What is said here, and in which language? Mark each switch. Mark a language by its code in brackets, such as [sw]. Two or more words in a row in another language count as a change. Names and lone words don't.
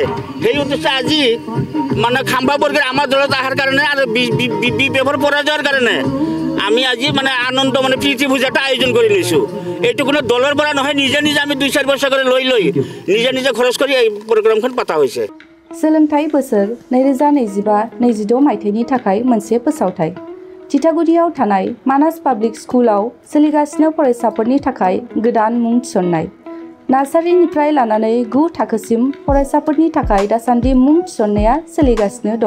[as] সেই উদ্দেশ্যে আজি মানে খাম্বা বৰগোহাঁই আমাৰ দলত অহাৰ কাৰণে আৰু বিপিএফৰ পৰাজয়ৰ কাৰণে আমি আজি মানে আনন্দ মানে প্ৰীতি ভোজ এটা আয়োজন কৰি লৈছোঁ। এইটো কোনো দলৰ পৰা নহয়, নিজে আমি 2-4 বছৰ কৰি লৈ নিজে খৰচ কৰি এই প্ৰগ্ৰামখন পতা হৈছে। [brx] सोलोंथाइ बोसोर 2025-26 मायथाइनि थाखाय मोनसे फोसावथाय। थिथागुरियाव थानाय मानास पाब्लिक स्कुलाव सोलिगासिनो फरायसाफोरनि थाखाय गोदान मुं थिसननाय। नार्सारिनिफ्राय लानानै 9 थाखोसिम फरायसाफोरनि थाखाय दासान्दि मुं थिसननाया सोलिगासिनो दं।